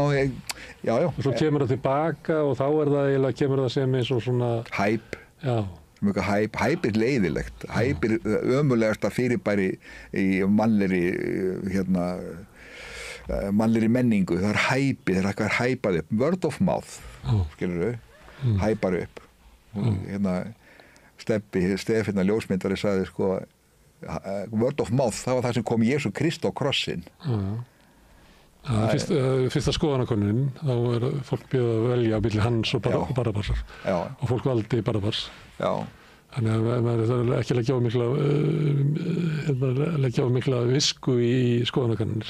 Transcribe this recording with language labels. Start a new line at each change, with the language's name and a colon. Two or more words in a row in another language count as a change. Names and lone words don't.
Icelandic: og svo kemur það tilbaka og þá er það eiginlega kemur það sem eins og svona hæp já sem eitthvað hæp leiðilegt, hæp ömulegasta fyrirbæri í mannlegri menningu, það hæpi, það eitthvað hæpað upp,
English: word of mouth,
Icelandic: skilurðu, hæpar upp. Stefán ljósmyndari sagði sko,
English: word of mouth,
Icelandic: það var það sem kom Jesú Krist á krossinn. Fyrsta skoðanakönnun, þá fólk beðið að velja á milli hans og Barabbasar og fólk valdi Barabbas. Þannig að maður þarf ekki leggja á mikla visku í skoðanakönnunir.